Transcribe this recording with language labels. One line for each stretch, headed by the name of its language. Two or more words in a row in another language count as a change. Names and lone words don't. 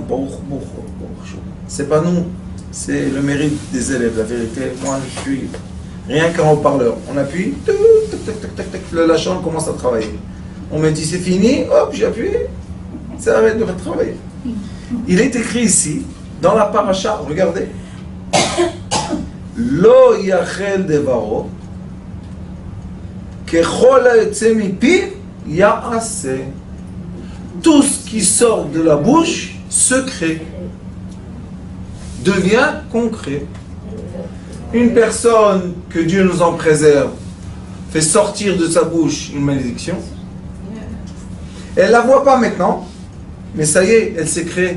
French: C'est pas nous, c'est le mérite des élèves, la vérité. Moi, je suis rien qu'un haut-parleur. On appuie, tac, tac, tac, tac, tac, le lachon commence à travailler. On me dit c'est fini, hop, j'ai appuyé, ça arrête de travailler. Il est écrit ici, dans la paracha, regardez.
Hebrew: לא יחל דברו, ככל היוצא מפיו יעשה.
French: Tout ce qui sort de la bouche, secret, devient concret. Une personne que Dieu nous en préserve fait sortir de sa bouche une malédiction. Elle ne la voit pas maintenant, mais ça y est, elle s'est créée.